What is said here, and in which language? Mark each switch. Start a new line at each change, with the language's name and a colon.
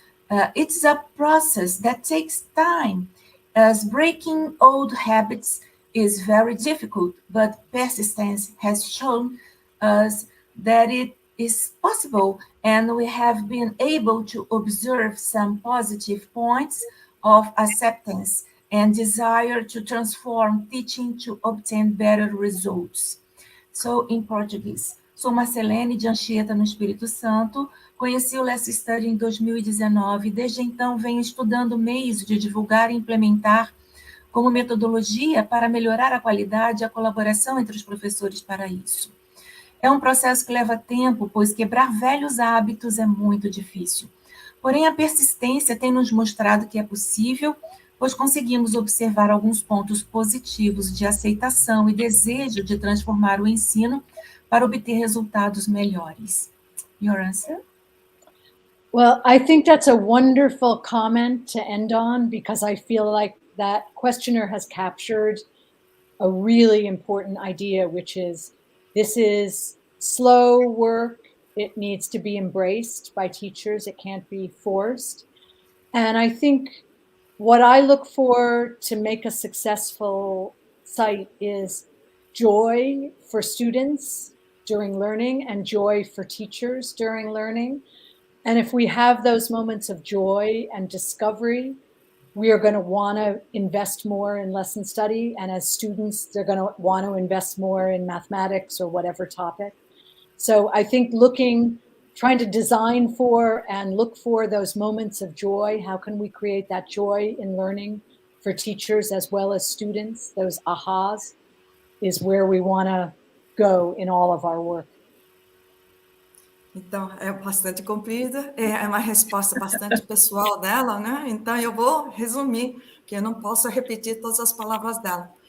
English: It's a process that takes time, as breaking old habits is very difficult, but persistence has shown us that it is possible, and we have been able to observe some positive points of acceptance and desire to transform teaching to obtain better results.
Portuguese: So, em português, sou Marcelene de Anchieta, no Espírito Santo. Conheci o Lesson Study em 2019 e desde então venho estudando meios de divulgar e implementar como metodologia para melhorar a qualidade e a colaboração entre os professores para isso. É um processo que leva tempo, pois quebrar velhos hábitos é muito difícil. Porém, a persistência tem nos mostrado que é possível, pois conseguimos observar alguns pontos positivos de aceitação e desejo de transformar o ensino para obter resultados melhores.
English: Your answer? Well, I think that's a wonderful comment to end on, because I feel like that questioner has captured a really important idea, which is this is slow work. It needs to be embraced by teachers. It can't be forced. And I think what I look for to make a successful site is joy for students during learning and joy for teachers during learning. And if we have those moments of joy and discovery, we are going to want to invest more in lesson study. And as students, they're going to want to invest more in mathematics or whatever topic. So I think trying to design for and look for those moments of joy. How can we create that joy in learning for teachers as well as students? Those ahas is where we want to go in all of our work.
Portuguese: Então, é bastante comprida, é uma resposta bastante pessoal dela, né? Então, eu vou resumir, porque eu não posso repetir todas as palavras dela.